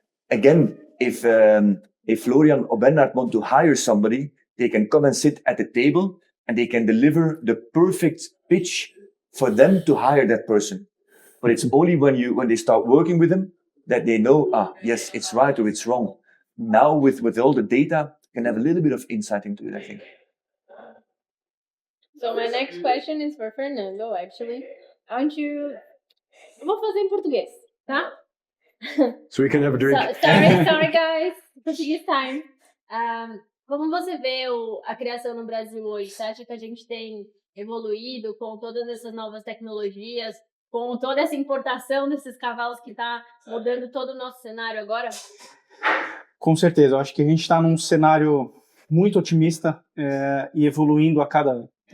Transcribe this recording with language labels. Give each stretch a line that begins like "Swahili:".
English: Again, if Florian or Bernhard want to hire somebody, they can come and sit at the table and they can deliver the perfect pitch for them to hire that person. But it's only when they start working with them that they know, yes, it's right or it's wrong. Now with all the data, you can have a little bit of insight into it, I think. So my next question is for Fernando, actually.
Portuguese: Eu vou fazer em português, tá?
English: So we can have a drink. Sorry guys, Portuguese time.
Portuguese: Como você vê a criação no Brasil hoje? Você acha que a gente tem evoluído com todas essas novas tecnologias, com toda essa importação desses cavalos que está mudando todo o nosso cenário agora? Com certeza, eu acho que a gente está num cenário muito otimista e evoluindo a cada ano.